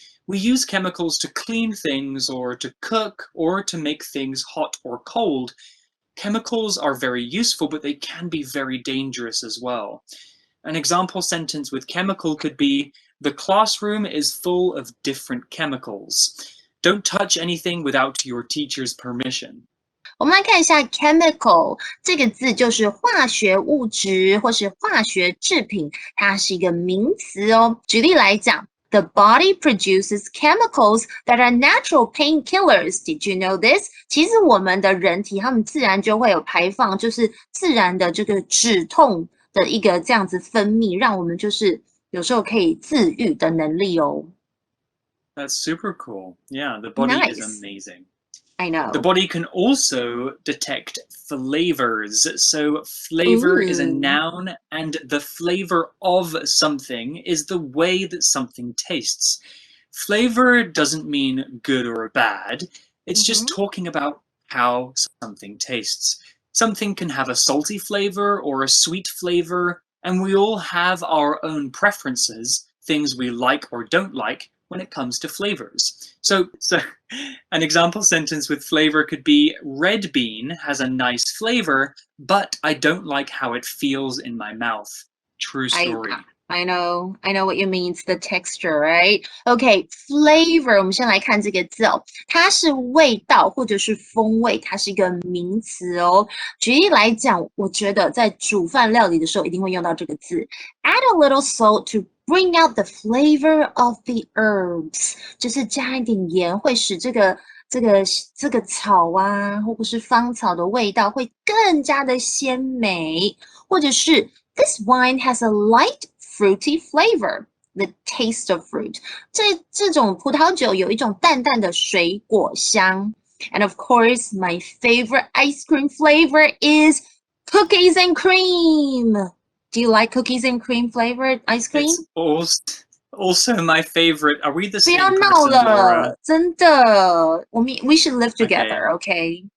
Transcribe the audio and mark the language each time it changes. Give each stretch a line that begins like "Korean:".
English: We use chemicals to clean things or to cook or to make things hot or cold. Chemicals are very useful, but they can be very dangerous as well. An example sentence with chemical could be, the classroom is full of different chemicals. Don't touch anything without your teacher's permission.
Chinese: 我们来看一下 chemical 这个字，就是化学物质或是化学制品，它是一个名词哦。举例来讲
English: ，the body produces chemicals that are natural painkillers. Did you know this?
Chinese: 其实我们的人体，它们自然就会有排放，就是自然的这个止痛的一个这样子分泌，让我们就是有时候可以自愈的能力哦。
English: That's super cool. Yeah, the body is amazing. I know. The body can also detect flavors. So flavor is a noun, and the flavor of something is the way that something tastes. Flavor doesn't mean good or bad. It's just talking about how something tastes. Something can have a salty flavor or a sweet flavor, and we all have our own preferences, things we like or don't like when it comes to flavors. So an example sentence with flavor could be, red bean has a nice flavor, but I don't like how it feels in my mouth. True story. I know what you mean. It's the texture, right? Okay, flavor.
Chinese: 我们先来看这个字哦，它是味道或者是风味，它是一个名词哦。举例来讲，我觉得在煮饭料理的时候一定会用到这个字。
English: Add a little salt to bring out the flavor of the herbs，
Chinese: 就是加一点盐，会使这个草啊，或者是
English: 芳草的味道会更加的鲜美，或者是 This wine has a light fruity flavor, the taste of fruit.
Chinese: 这种葡萄酒有一种淡淡的水果香。
English: And of course, my favorite ice cream flavor is cookies and cream. Do you like cookies and cream flavored ice cream? It's also my favorite. Are we the same
Chinese: 不要闹
English: person,
Chinese: 了，
English: Laura?
Chinese: 真的。
English: We should live together, okay?